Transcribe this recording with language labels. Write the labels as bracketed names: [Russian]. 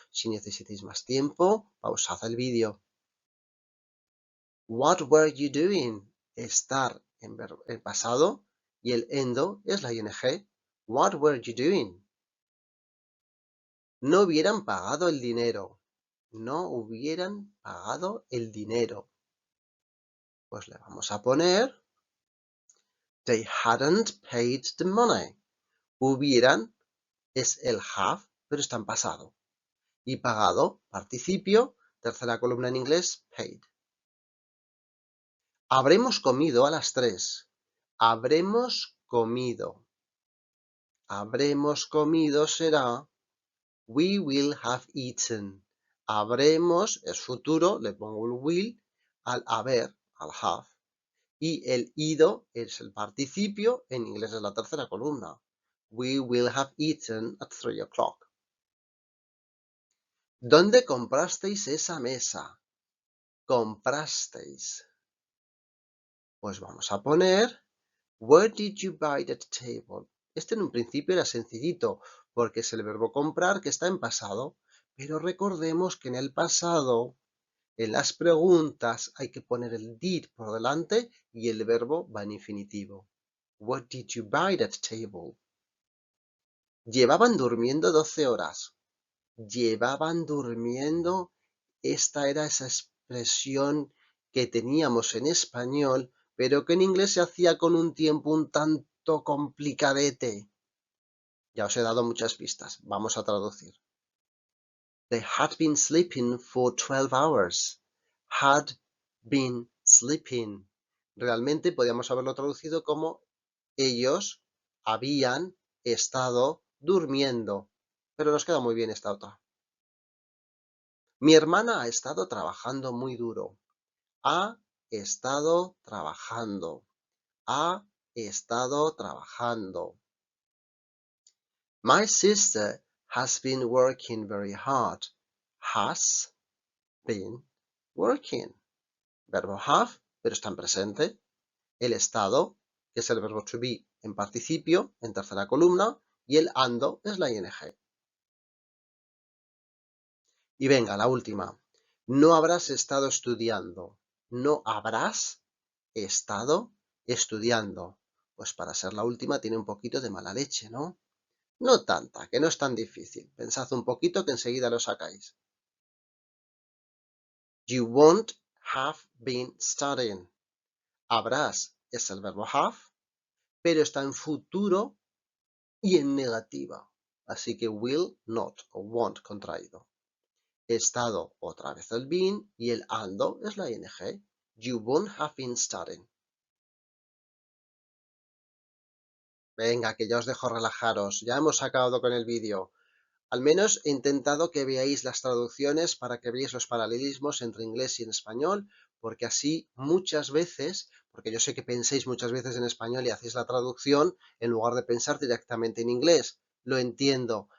[Spanish] Si necesitáis más tiempo, pausad el vídeo. [English] What were you doing? [Spanish] Estar en pasado y el endo es la ing. [English] What were you doing? [Spanish] No hubieran pagado el dinero. No hubieran pagado el dinero. Pues le vamos a poner [English] They hadn't paid the money. [Spanish] Hubieran es el have, pero está en pasado. Y pagado, participio, tercera columna en inglés, paid. Habremos comido a las 3. Habremos comido. Habremos comido será [English] we will have eaten. [Spanish] Habremos es futuro, le pongo el will al haber, al have. Y el ido es el participio, en inglés es la tercera columna. [English] We will have eaten at 3 o'clock. [Spanish] ¿Dónde comprasteis esa mesa? Comprasteis. Pues vamos a poner [English] Where did you buy that table? [Spanish] Este en un principio era sencillito, porque es el verbo comprar que está en pasado, pero recordemos que en el pasado, en las preguntas, hay que poner el did por delante y el verbo va en infinitivo. [English] Where did you buy that table? [Spanish] Llevaban durmiendo 12 horas. Llevaban durmiendo, esta era esa expresión que teníamos en español, pero que en inglés se hacía con un tiempo un tanto complicadete. Ya os he dado muchas pistas. Vamos a traducir. [English] They had been sleeping for 12 hours. Had been sleeping. [Spanish] Realmente podríamos haberlo traducido como ellos habían estado durmiendo. Pero nos queda muy bien esta otra. Mi hermana ha estado trabajando muy duro. Ha estado trabajando. Ha estado trabajando. [English] My sister has been working very hard. Has been working. Verbo have [Spanish] pero está en presente. El estado, que es el verbo to be en participio, en tercera columna, y el ando es la ing. Y venga, la última. No habrás estado estudiando. No habrás estado estudiando. Pues para ser la última tiene un poquito de mala leche, ¿no? No tanta, que no es tan difícil. Pensad un poquito que enseguida lo sacáis. [English] You won't have been studying. [Spanish] Habrás es el verbo have, pero está en futuro y en negativa. Así que will not o won't contraído. Estado otra vez el been y el ando es la ing. [English] You won't have been studying. [Spanish] Venga, que ya os dejo relajaros. Ya hemos acabado con el vídeo. Al menos he intentado que veáis las traducciones para que veáis los paralelismos entre inglés y en español, porque así muchas veces, porque yo sé que penséis muchas veces en español y hacéis la traducción en lugar de pensar directamente en inglés. Lo entiendo.